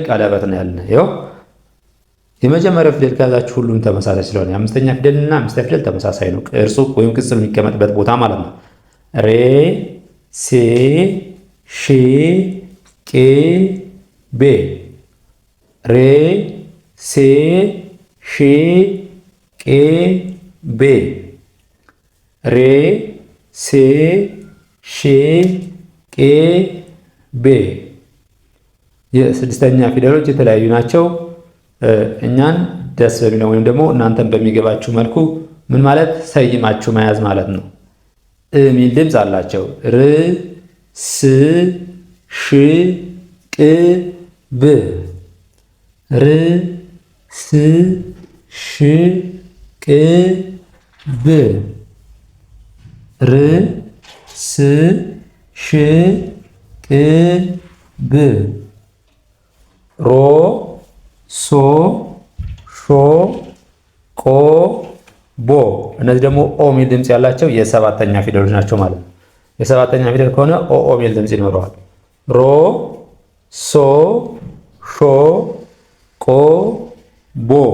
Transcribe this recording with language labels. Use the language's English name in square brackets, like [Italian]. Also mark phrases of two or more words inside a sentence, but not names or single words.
[Amharic] ቀለበት ነው ያለን። ይኸው የመጀመሪያው ፊደል ከያዛችሁ ሁሉም ተመሳሳይ ስለሆነ የአምስተኛ ፊደልና አምስተኛ ፊደል ተመሳሳይ ነው። ቅርጹ ወይም ቅጽሉ የሚቀመጥበት ቦታ ማለት ነው። ሬ ሴ ሺ ቄ ቤ ሬ ሴ ሺ ቄ ቤ ሬ ሴ ሺ ቄ ቤ። የስድስተኛ ፊደሎች የተለያዩ ናቸው። እኛን ደስ በሚለው ወይም ደግሞ እናንተን በሚገባችሁ መልኩ ምን ማለት ሰይማችሁ መያዝ ማለት ነው። ሚል ድምፅ አላቸው። ር ስ ሽ ቅ ብ ር ስ ሽ ቅ ብ ር ስ ሽ ቅ ብ ሮ ሶ ሾ ቆ ቦ። እነዚህ ደግሞ ኦ ሚል ድምፅ ያላቸው የሰባተኛ ፊደሎች ናቸው ማለት ነው። የሰባተኛ ፊደል ከሆነ ኦ ሚል ድምፅ ይኖረዋል። ሮ ሶ ሾ ቆ ቦ